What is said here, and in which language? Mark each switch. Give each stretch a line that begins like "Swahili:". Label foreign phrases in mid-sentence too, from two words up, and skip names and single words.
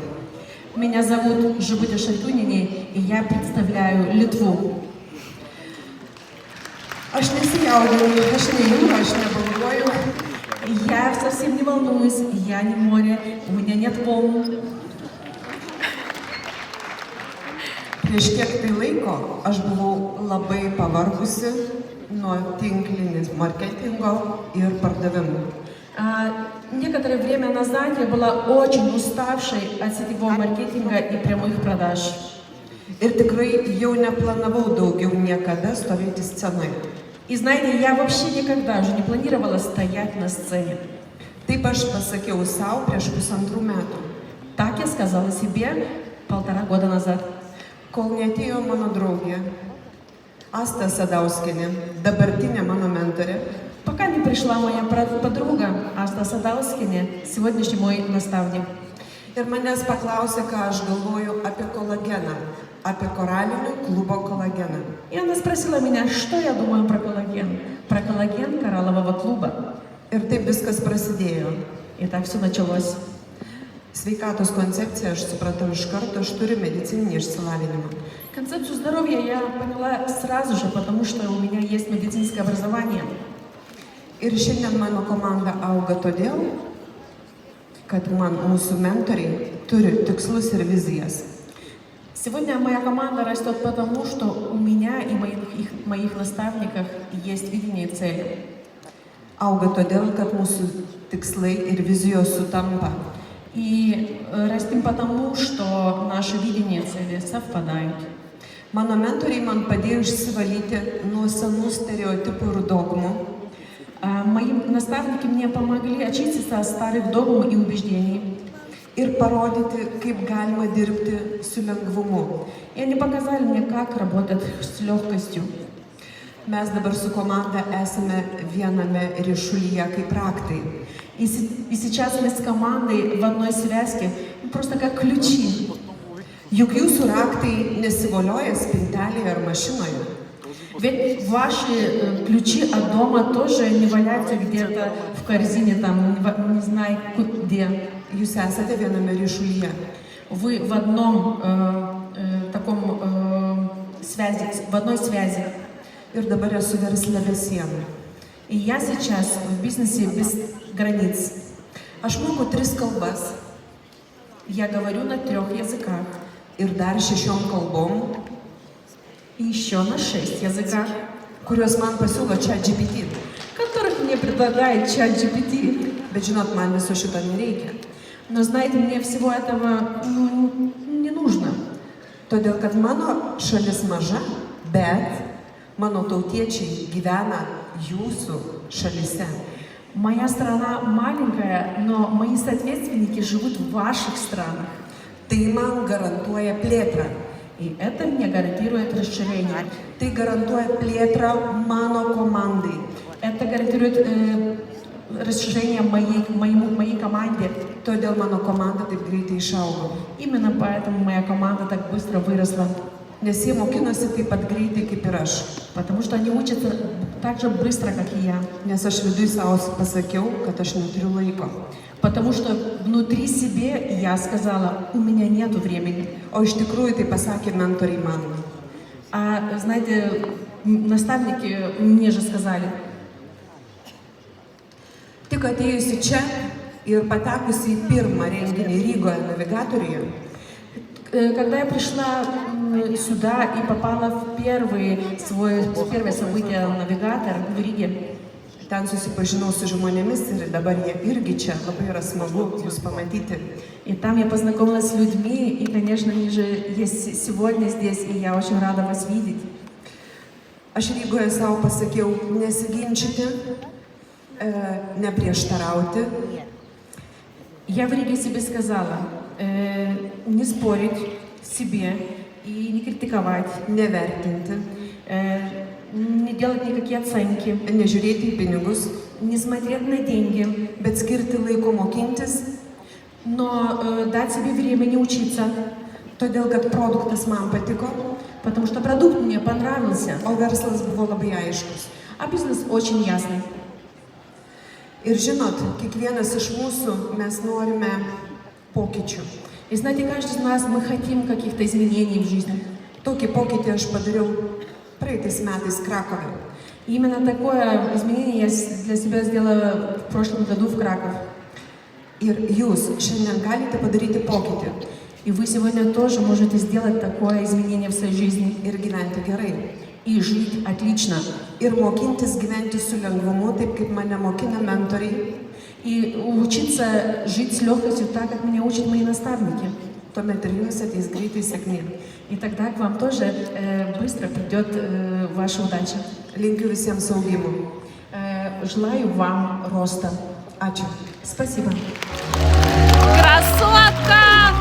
Russian: Меня зовут Жибутя Шаркюнине, и я представляю Литву.
Lithuanian: Aš nesijaudinu, aš neįjungiu, aš nebalvoju.
Russian: Я совсем не волнуюсь, я не море, у меня нет волн.
Lithuanian: Prieš kiek tai laiko aš buvau labai pavargusi nuo tinklinės marketingo ir pardavimų.
Russian: Некоторое время назад я была очень уставшей от сетевого маркетинга и прямых продаж.
Lithuanian: Ir tikrai jau neplanavau daugiau niekada stovėti scenoje.
Russian: И знаете, я вообще никогда уже не планировала стоять на сцене.
Lithuanian: Taip aš pasakiau savo prieš pusantrų metų,
Russian: Так я сказала себе 1,5 года назад.
Lithuanian: kol neatėjo mano draugė Asta Sadauskienė, dabartinė mano mentorė,
Russian: Пока не пришла моя подруга Аста Садаускине, сегодняшний мой наставник.
Lithuanian: ir manęs paklausė, ką aš galvoju apie kolageną, apie koralinių klubo kolageną.
Russian: И она спросила меня, что я думаю про коллаген кораллового клуба.
Lithuanian: Ir taip viskas prasidėjo.
Russian: И так все началось.
Lithuanian: Sveikatos koncepciją aš supratau iš karto, aš turiu medicininį išsilavinimą.
Russian: Концепцию здоровья я поняла сразу же, потому что у меня есть медицинское образование.
Lithuanian: Ir šiandien mano komanda auga todėl, kad mūsų mentoriai turi tikslus ir vizijas.
Russian: Сегодня моя команда растет потому, что у меня и моих наставников есть видение и цели.
Lithuanian: Auga todėl, kad mūsų tikslai ir vizijos sutampa.
Russian: И растем потому, что наши видения и цели совпадают.
Lithuanian: Mano mentoriai man padėjo išsivalyti nuo senų stereotipų ir dogmų.
Russian: Мои наставники мне помогли очиститься от старых догм и убеждений.
Lithuanian: Ir parodyti, kaip galima dirbti su lengvumu.
Russian: И они показали мне, как работать с легкостью.
Lithuanian: Mes dabar su komanda esame viename ryšulyje kaip raktai.
Russian: И сейчас мы с командой в одной связке, просто как ключи.
Lithuanian: Juk jūsų raktai nesivolioja spintelėje ar mašinoje.
Russian: Ведь ваши ключи от дома тоже не валяются где-то в корзине, там, не знаю где.
Lithuanian: Jūs esate viename ryšulyje.
Russian: Вы в одном в одной связи.
Lithuanian: Ir dabar esu versle be sienų.
Russian: И я сейчас в бизнесе без границ.
Lithuanian: Aš moku 3 kalbas
Russian: Я говорю на 3 языках.
Lithuanian: ir dar 6 kalbom,
Russian: И еще на 6 языках,
Lithuanian: kuriuos man pasiūlo ChatGPT.
Russian: которых мне предлагает ChatGPT.
Lithuanian: Bet žinot, man viso šito nereikia.
Russian: Но знаете, мне всего этого не нужно.
Lithuanian: Todėl, kad mano šalis maža, bet mano tautiečiai gyvena jūsų šalise.
Russian: Моя страна маленькая, но мои соответственники живут в ваших странах.
Lithuanian: Tai man garantuoja plėtrą.
Russian: И это мне гарантирует расширение.
Lithuanian: Tai garantuoja plėtrą mano komandai.
Russian: Это гарантирует расширение моей команде.
Lithuanian: Todėl mano komanda taip greitai išaugo.
Russian: Именно поэтому моя команда так быстро выросла.
Lithuanian: Nes jie mokinosi taip pat greitai kaip ir aš.
Russian: Потому что они учатся так же быстро, как и я.
Lithuanian: Nes aš viduj savo pasakiau, kad aš neturiu laiko.
Russian: Потому что внутри себе я сказала, у меня нету времени.
Lithuanian: O iš tikrųjų tai pasakė mentoriai man.
Russian: А знаете, наставники мне же сказали,
Lithuanian: Tik atėjusi čia ir patekusi į pirmą renginį Rygoje navigatoriuje,
Russian: когда я пришла сюда и попала в первое событие «Навигатор» в Риге,
Lithuanian: Ten susipažinau su žmonėmis ir dabar jie irgi čia. Labai yra smagu jūs pamatyti.
Russian: И там я познакомилась с людьми, и, конечно, они же есть сегодня здесь, и я очень рада вас видеть.
Lithuanian: Aš Rygoje savo pasakiau nesiginčyti, neprieštarauti,
Russian: Я в Риге себе сказала, не спорить себе и не критиковать,
Lithuanian: nevertinti,
Russian: не делать никакие оценки,
Lithuanian: nežiūrėti į pinigus,
Russian: не смотреть на деньги,
Lithuanian: bet skirti laiko mokintis,
Russian: но дать себе время не учиться,
Lithuanian: todėl kad produktas man patiko,
Russian: потому что продукт мне понравился,
Lithuanian: o verslas buvo labai aiškus.
Russian: а бизнес очень ясный.
Lithuanian: Ir žinot, kiekvienas iš mūsų mes norime pokyčių.
Russian: И знаете, каждый из нас, мы хотим каких-то изменений в жизни.
Lithuanian: Tokį pokytį aš padariau praeitais metais Krakovе.
Russian: И именно такое изменение я для себя сделала в прошлом году в Краков.
Lithuanian: Ir jūs šiandien galite padaryti pokytį
Russian: И вы сегодня тоже можете сделать такое изменение в своей жизни
Lithuanian: ir gyventi gerai.
Russian: и жить отлично.
Lithuanian: Ir mokintis gyventi su lengvumu, taip kaip mane mokina mentoriai.
Russian: И учиться жить с легкостью так, как меня учат мои наставники.
Lithuanian: Tuomet ir jums ateis greitai sėkmė.
Russian: И тогда к вам тоже быстро придет ваша удача.
Lithuanian: Linkiu visiems augimų.
Russian: Желаю вам роста.
Lithuanian: Ačiū.
Russian: Спасибо. Красотка!